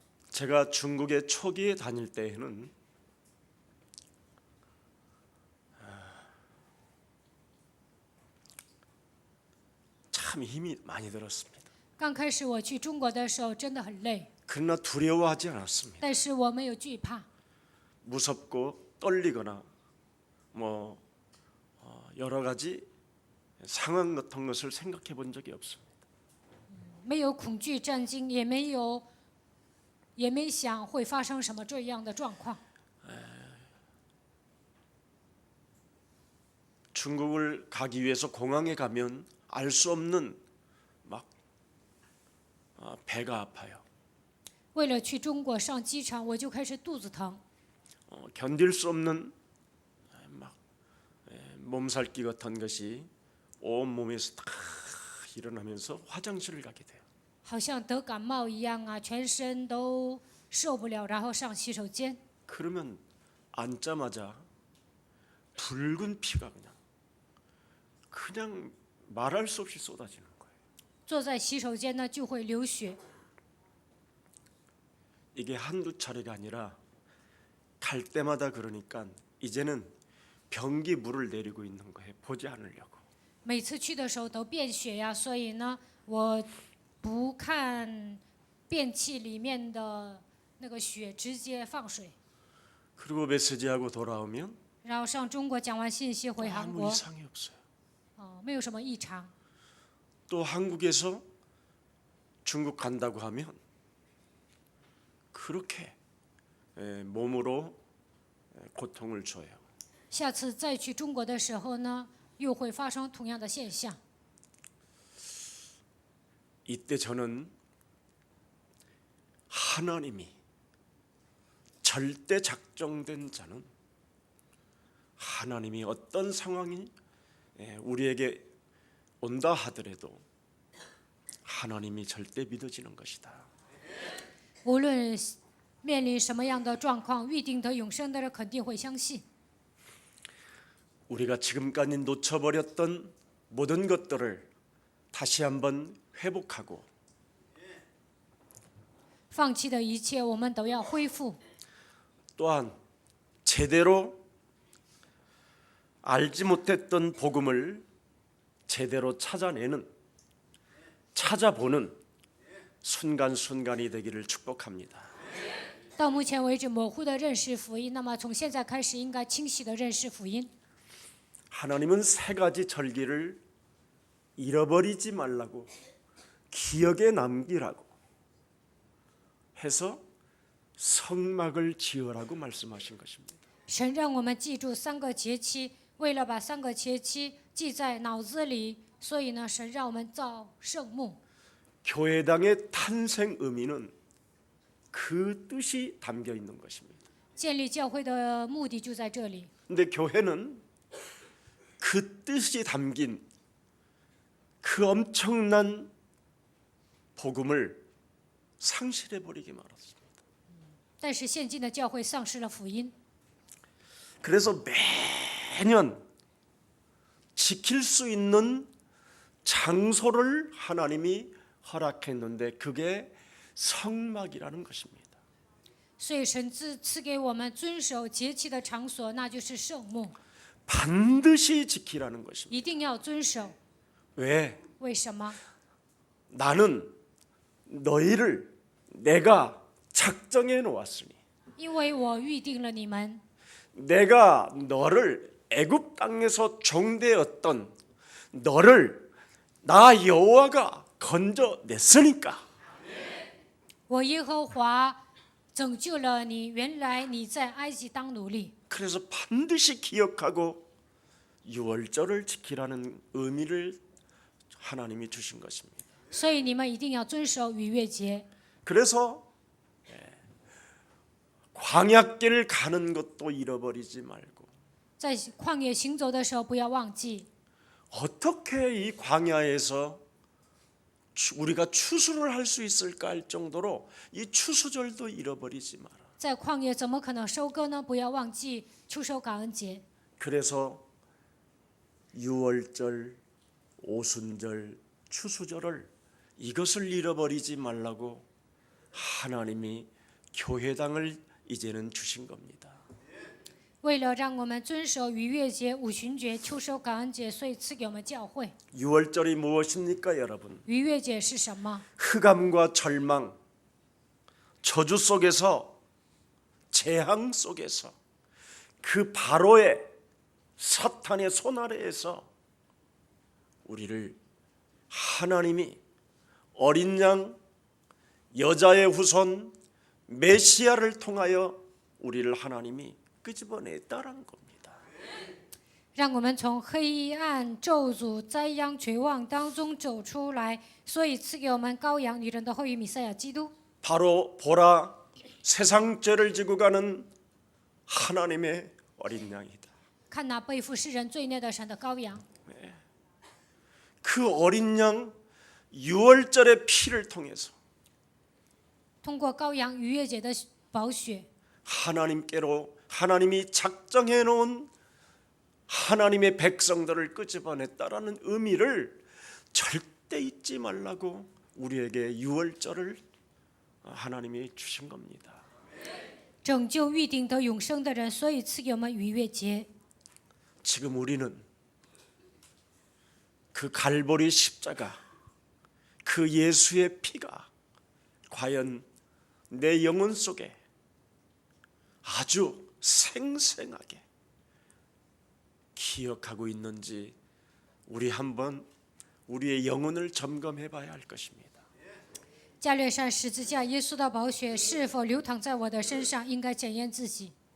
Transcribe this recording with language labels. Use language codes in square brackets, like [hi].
[ko] 제가 중국에 초기에 다닐 때에는 참 힘이 많이 들었습니다. [zh] 刚开始我去中国的时候真的很累， [ko] 그러나 두려워하지 않았습니다. [zh] 但是我没有惧怕， [ko] 무섭고 떨리거나 뭐 여러 가지 상황 같은 것을 생각해 본 적이 없습니다. [zh] 没有恐惧战惊，也没想会发生什么这样的状况。 [ko] 중국을 가기 위해서 공항에 가면 알 수 없는 막 배가 아파요. [zh] 为了去中国上机场，我就开始肚子疼， [ko] 견딜 수 없는 막 몸살기 같은 것이 온 몸에서 다 일어나면서 화장실을 가게 돼요. [zh] 好像得感冒一样啊，全身都受不了，然后上洗手间。 [ko] 그러면 앉자마자 붉은 피가 그냥 말할 수 없이 쏟아지는 거예요. [zh] 坐在洗手间呢，就会流血。 [ko] 이게 한두 차례가 아니라 갈 때마다 그러니까 이제는 변기 물을 내리고 있는 거예요. 보지 않으려고. [zh] 每次去的时候都便血呀，所以呢，我不看便器里面的那个血，直接放水。 [ko] 그리고 메시지하고 돌아오면 [zh] 然后上中国讲完信息回韩 [ko] 아무 [zh] 国， [ko] 이상이 없어요. [zh] 没有什么异常。 [ko] 또 한국에서 중국 간다고 하면 그렇게 몸으로 고통을 줘요. [zh] 下次再去中国的时候呢，又会发生同样的现象。 [ko] 이때 저는 하나님이 절대 작정된 자는 하나님이 어떤 상황이 우리에게 온다 하더라도 하나님이 절대 믿어지는 것이다. [zh] 无论面临什么样的状况，预定得永生的人肯定会相信。 [ko] 우리가 지금까지 놓쳐버렸던 모든 것들을 다시 한번 회복하고 [zh] 放弃的一切，我们都要恢复。 [ko] 또한 제대로 알지 못했던 복음을 제대로 찾아보는 순간순간이 되기를 축복합니다. [zh] 到目前为止，模糊的认识福音，那么从现在开始，应该清晰的认识福音。 [ko] 하나님은 세 가지 절기를 잃어버리지 말라고 기억에 남기라고 해서 성막을 지으라고 말씀하신 것입니다. [zh] 神让我们记住3个节期，为了把3个节期记在脑子里，所以呢，神让我们造圣幕。 [ko] 교회당의 탄생 의미는 그 뜻이 담겨 있는 것입니다. [zh] 建立教会的目的就在这里。 [ko] 근데 교회는 그 뜻이 담긴 그 엄청난 복음을 상실해 버리게 말았습니다. [zh] 但是现今的教会丧失了福音， [ko] 그래서 매년 지킬 수 있는 장소를 하나님이 허락했는데 그게 성막이라는 것입니다. [zh] 所以神赐给我们遵守节期的场所，那就是圣幕， [ko] 반드시 지키라는 것입니다. [zh] 一定要遵守。 [ko] 왜? [zh] 为什么？ [ko] 나는 너희를 내가 작정해 놓았으니 [zh] 因为我预定了你们， [ko] 내가 너를 애굽 땅에서 종되었던 너를 나 여호와가 건져냈으니까 [zh] 我耶和华拯救了你。原来你在埃及当奴隶， [ko] 그래서 반드시 기억하고 유월절을 지키라는 의미를 하나님이 주신 것입니다. [zh] 所以你们一定要遵守逾越节。 [ko] 그래서 광야길을 가는 것도 잃어버리지 말고 [zh] 在旷野行走的时候，不要忘记 [ko] 어떻게 이 광야에서 우리가 추수를 할 수 있을까 할 정도로 이 추수절도 잃어버리지 마라. [zh] 在旷野怎么可能收割呢？不要忘记出收感恩节。 [ko] 그래서 유월절, 오순절, 추수절을 이것을 잃어버리지 말라고 하나님이 교회당을 이제는 주신 겁니다. [zh] 为了让我们遵守逾越节、五旬节、秋收感恩节，所以赐给我们教会。 [ko] 유월절이 무엇입니까, 여러분? [zh] 逾越节是什么？ [ko] 흑암과 절망, 저주 속에서 재앙 속에서 그 바로의 사탄의 손 아래에서 우리를 하나님이 어린 양 여자의 후손 메시아를 통하여 우리를 하나님이 끄집어냈다라는 겁니다. [zh] 让我们从黑暗、咒诅、灾殃、绝望当中走出来，所以赐给我们羔羊女人的后裔弥赛亚基督。 [ko] 바로 보라 세상 죄를 지고 가는 하나님의 어린 양이다. [zh] 看那背负世人罪孽的神的羔羊， [ko] 그 어린 양 유월절의 피를 통해서 [zh] 通过羔羊逾越节的宝血， [ko] 하나님께로 하나님이 작정해 놓은 하나님의 백성들을 끄집어냈다라는 의미를 절대 잊지 말라고 우리에게 유월절을 하나님이 주신 겁니다. [zh] 拯救预定得永生的人，所以赐给我们逾越节。 [ko] 지금 우리는 그 갈보리 십자가 그 예수의 피가 과연 내 영혼 속에 아주 생생하게 기억하고 있는지 우리 한번 우리의 영혼을 점검해 봐야 할 것입니다. [zh] 加略山十字架耶稣的宝血是否流淌在我的身上，应该检验自己。